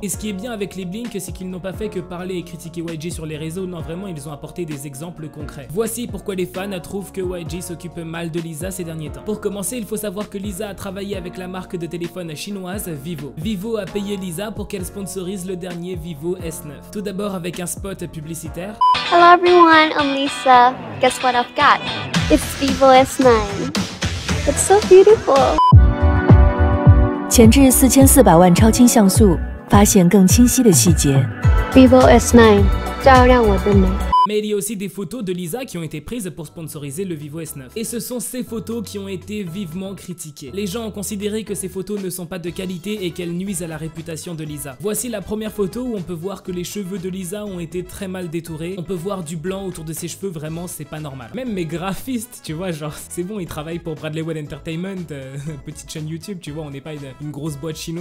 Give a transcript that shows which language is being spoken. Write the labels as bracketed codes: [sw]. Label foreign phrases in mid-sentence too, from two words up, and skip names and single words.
[fr] Et ce qui est bien avec les Blink, c'est qu'ils n'ont pas fait que parler et critiquer YG sur les réseaux, non vraiment, ils ont apporté des exemples concrets. Voici pourquoi les fans trouvent que YG s'occupe mal de Lisa ces derniers temps. Pour commencer, il faut savoir que Lisa a travaillé avec la marque de téléphone chinoise Vivo. Vivo a payé Lisa pour qu'elle sponsorise le dernier Vivo S9. Tout d'abord avec un spot publicitaire. [en] Hello everyone, I'm Lisa. Guess what I've got? It's Vivo S9. It's so beautiful. [zh] 前置4400万超清像素，发现更清晰的细节。 Vivo S9， 照亮我的美。 [fr] Mais il y a aussi des photos de Lisa qui ont été prises pour sponsoriser le Vivo S9. Et ce sont ces photos qui ont été vivement critiquées. Les gens ont considéré que ces photos ne sont pas de qualité et qu'elles nuisent à la réputation de Lisa. Voici la première photo où on peut voir que les cheveux de Lisa ont été très mal détourés. On peut voir du blanc autour de ses cheveux, vraiment c'est pas normal. Même mes graphistes, tu vois, genre c'est bon, ils travaillent pour Bradley Wed Entertainment, petite chaîne YouTube, tu vois, on n'est pas une grosse boîte chinoise.